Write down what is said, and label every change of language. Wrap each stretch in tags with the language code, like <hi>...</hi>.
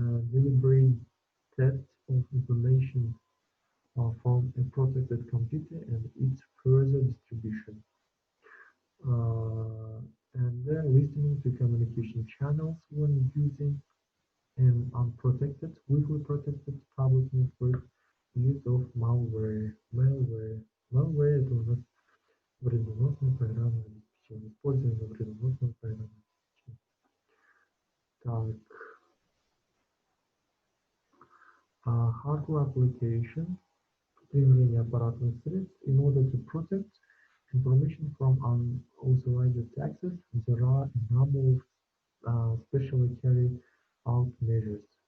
<en>deliberate theft of information from a protected computer and its further distribution, and then listening to communication channels when using an unprotected, weakly protected public network, use of malware.</en> <ru>Malware это у нас вредоносное программное обеспечение, использование вредоносного программного обеспечения.</ru> <en>Так, hardware application,</en> <ru>применение аппаратных средств</ru> <en>in order to protect information from unauthorized access. There are a number of specially carried out measures.</en>